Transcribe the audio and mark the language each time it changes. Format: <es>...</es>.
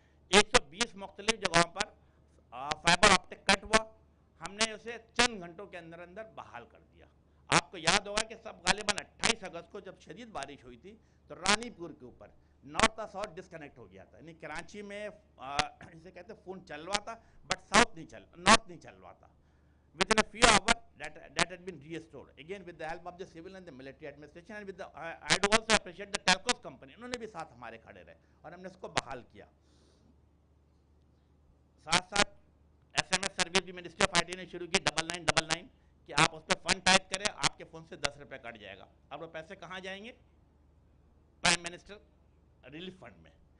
<ur>120 مختلف جگہوں پر fibre optic کٹ ہوا, ہم نے اسے چند گھنٹوں کے اندر اندر بحال کر دیا. آپ کو یاد ہوگا کہ سب غالباً 28 اگست کو جب شدید بارش ہوئی تھی تو رانی پور کے اوپر نارتھ کا ساؤتھ ڈسکنیکٹ ہو گیا تھا. یعنی کراچی میں اسے کہتے ہیں فون چل رہا تھا بٹ نارتھ نہیں چل رہا تھا.</ur> <en>Within a few hours, that had been restored. Again, with the help of the civil and the military administration, and with the, I do also appreciate the telcos company.</en> <ur>انہوں نے بھی ساتھ ہمارے کھڑے رہے اور ہم نے اس کو بحال کیا. ساتھ ساتھ SMS سروس بھی منسٹری آف IT نے شروع کی 9999 کہ آپ اس پہ فنڈ ٹائپ کریں, آپ کے فون سے 10 روپے کٹ جائے گا. اب وہ پیسے کہاں جائیں گے؟ پرائم منسٹر ریلیف فنڈ میں.</ur>